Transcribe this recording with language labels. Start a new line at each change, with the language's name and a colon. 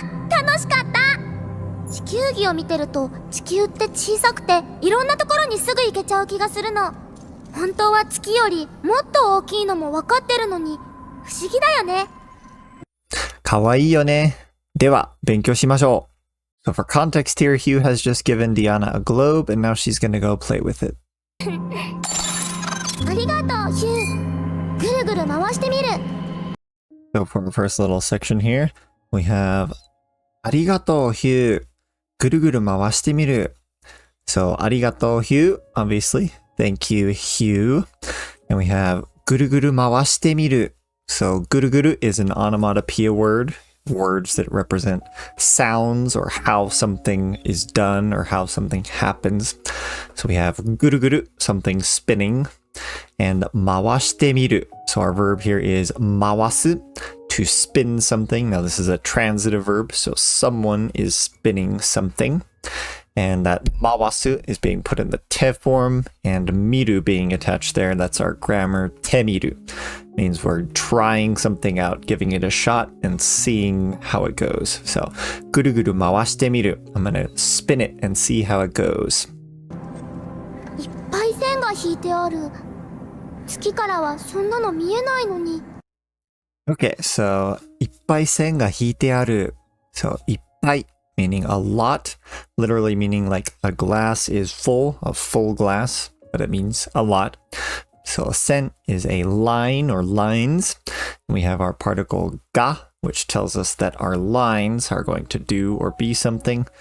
Japanese: 楽しかった。地球儀を見てると地球って小さくていろんなところにすぐ行けちゃう気がするの。本当は月よりもっと大きいのも分かってるのに不思議だよね。かわいいよね。では勉強しましょう。
English: So for context here, Hugh has just given Diana a globe and now she's gonna go play with it.
Japanese: ありがとう、ヒュー。ぐるぐる回してみる。
English: So for the first little section here, we have
Japanese: ありがとう、ヒュー。ぐるぐる回してみる。
English: So
Japanese: ありがとう、ヒュー。
English: Obviously. Thank you, Hugh. And we have
Japanese: ぐるぐる回してみる。
English: So ぐるぐる is an onomatopoeia word. Words that represent sounds or how something is done or how something happens. So we have ぐるぐる, something spinning, and
Japanese: 回してみる.
English: So our verb here is 回す, to spin something. Now this is a transitive verb, so someone is spinning something. And that 回す is being put in the te form, and 見る being attached there. That's our grammar. てみる means we're trying something out, giving it a shot, and seeing how it goes. So
Japanese: ぐるぐる回してみる.
English: I'm gonna spin it and see how it goes.
Japanese: いっぱい線が引いてある。月からはそんなの見えないのに。
English: Okay, so
Japanese: いっぱい線が引いてある.
English: So いっぱい meaning a lot, literally meaning like a glass is full, a full glass, but it means a lot. So 線 is a line or lines. We have our particle ga, which tells us that our lines are going to do or be something.